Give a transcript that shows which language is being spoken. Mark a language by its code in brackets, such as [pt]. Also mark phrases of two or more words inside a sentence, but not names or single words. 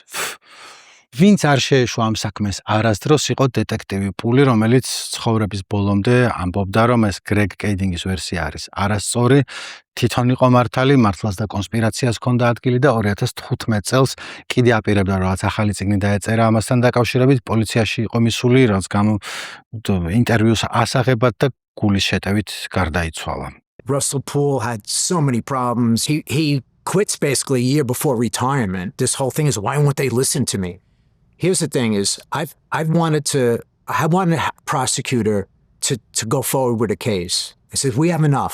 [ka] ვინც არ შეეშვა ამ საქმეს არასდროს იყო დეტექტივი პული, რომელიც ცხოვრების ბოლომდე ამბობდა, რომ ეს Greg Kedingis ვერსია არის არასწორი, თვითონ იყო მართალი, მართლაც და კონსპირაციას ჰქონდა ადგილი და 2015 წელს კიდე აპირებდა, რომ რაღაც ახალი წიგნი დაეწერა ამასთან დაკავშირებით, პოლიციაში იყო მისული, რაც გამო ინტერვიუს ასაღებად და გულის შეტევით გარდაიცვალა. [en] Russell Poole had so many problems. He quits basically a year before retirement. This whole thing is, why won't they listen to me? Here's the thing is, I wanted a prosecutor to go forward with a case. I said, we have enough.